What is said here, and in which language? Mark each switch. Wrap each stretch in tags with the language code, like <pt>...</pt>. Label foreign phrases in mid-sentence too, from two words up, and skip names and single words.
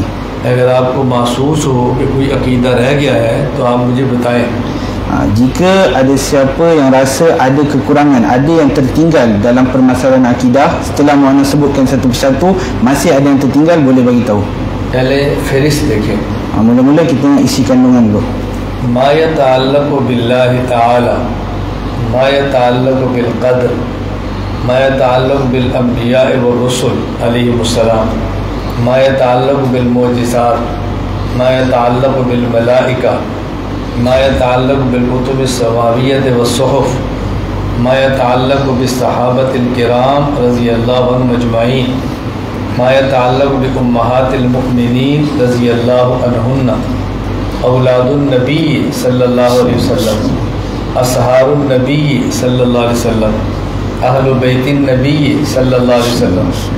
<hi>अगर आपको महसूस हो कि कोई अक़ीदा रह गया है तो आप मुझे बताएं.</hi> <ms>Jika ada siapa yang rasa ada kekurangan, ada yang tertinggal dalam permasalahan akidah, setelah mana sebutkan satu persatu masih ada yang tertinggal, boleh bagi tahu.</ms> <hi>पहले फ़हरिस्त देखें.</hi> <ms>Mula-mula kita nak isi kandungan dulu.</ms> <ar>ما يتعلق بالله تعالى، ما يتعلق بالقدر، ما يتعلق بالأنبياء والرسل عليهم السلام, ما يتعلق بالمعجزات، ما يتعلق بالملائكة، ما يتعلق بالكتب السماوية والصحف، ما يتعلق بالصحابة الكرام رضي الله عنهم أجمعين، ما يتعلق بأمهات المؤمنين رضي الله عنهن، أولاد النبي صلى الله عليه وسلم، أصهار النبي صلى الله عليه وسلم، أهل بيت النبي صلى الله عليه وسلم,</ar>